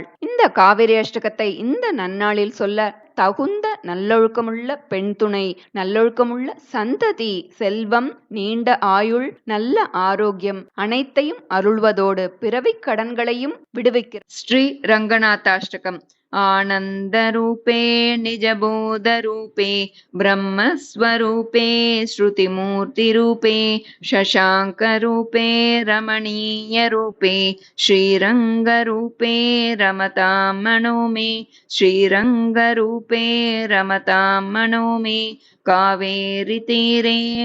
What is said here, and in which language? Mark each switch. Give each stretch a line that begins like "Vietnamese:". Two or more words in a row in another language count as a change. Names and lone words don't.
Tamil: இந்த காவிரி அஷ்டகத்தை இந்த நன்னாளில் சொல்ல தகுந்த நல்லொழுக்கமுள்ள பெண் துணை, நல்லொழுக்கமுள்ள சந்ததி, செல்வம், நீண்ட ஆயுள், நல்ல ஆரோக்கியம் அனைத்தையும் அருள்வதோடு பிறவிக் கடன்களையும் விடுவிக்கிறார். ஸ்ரீ ரங்கநாதாஷ்டகம்.
Sanskrit: आनन्दरूपे निजबोधरूपे ब्रह्मस्वरूपे श्रुतिमूर्तिरूपे शशाङ्करूपे रमणीयरूपे श्रीरङ्गरूपे रमतां मनो मे श्रीरङ्गरूपे रमतां मनो मे कावेरीतीरे